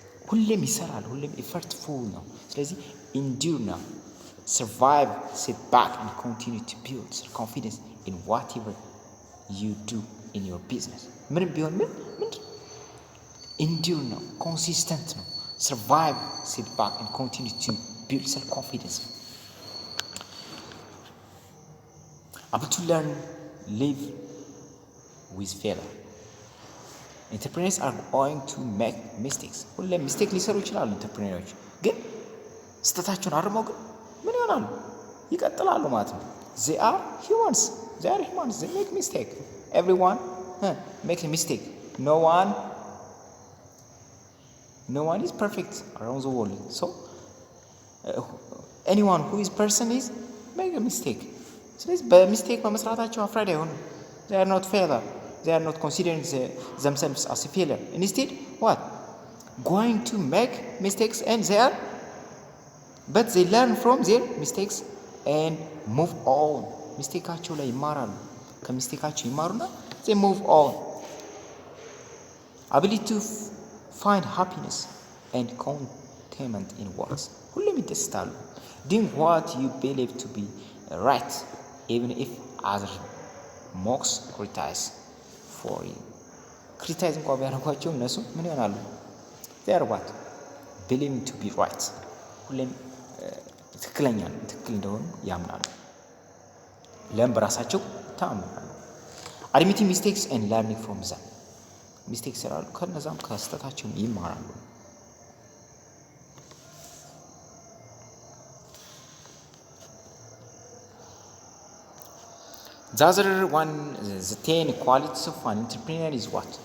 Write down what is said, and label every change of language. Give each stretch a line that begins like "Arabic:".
Amharic: ሁሌም ይሰራል፣ ሁሌም ኤፈርትፉል ነው። ስለዚህ ኢንዱር ነው።
English: ሰርቫይቭ ሴት ባክ ኤንድ ኮንቲኒው ቱ ቢልድ ሰልፍ ኮንፊደንስ ኢን ዋትኤቨር ዩ ዱ ኢን ዮር ቢዝነስ።
Amharic: ምንም ቢሆን ምንድን ኢንዱር ነው፣ ኮንሲስተንት ነው።
English: ሰርቫይቭ ሴት ባክ ኤንድ ኮንቲኒው ቱ ቢልድ ሰልፍ ኮንፊደንስ። able to learn, live with failure. Entrepreneurs are going to make mistakes.
Amharic: ሁሌም ሚስቴክ ሊሰሩ ይችላሉ ኢንተርፕሬነሮች። ግን ስህተታቸውን አርመው ግን ምን ይሆናሉ? ይቀጥላሉ ማለት ነው።
English: they are humans. They make mistake. Everyone makes a mistake. No one is perfect around the world. So anyone who is person is make a mistake.
Amharic: ስለዚህ በሚስቴክ በመስራታቸው አፍራድ አይሆኑም።
English: they are not failure. They are not considering themselves as a failure. Instead, what? Going to make mistakes but they learn from their mistakes and move on.
Amharic: ሚስቴካቸው ላይ ይማራሉ። ከሚስቴካቸው ይማሩና
English: they move on. Ability to find happiness and contentment in works.
Amharic: ሁሌም ይደስታሉ።
English: doing what you believe to be right. Even if other mocks criticize for you. Criticize
Amharic: እንኳን ቢያደርጓቸው እነሱ ምን ይሆናሉ?
English: they are what? believing to be right.
Amharic: ሁሌም ትክክለኛ ነው፣ ትክክል እንደሆኑ ያምናሉ። ለም በራሳቸው ታምናሉ።
English: admitting mistakes and learning from them.
Amharic: ሚስቴክ ይሰራሉ፣ ከነዛም ከስተታቸው ይማራሉ።
English: The other one, the 10 qualities of an entrepreneur is what?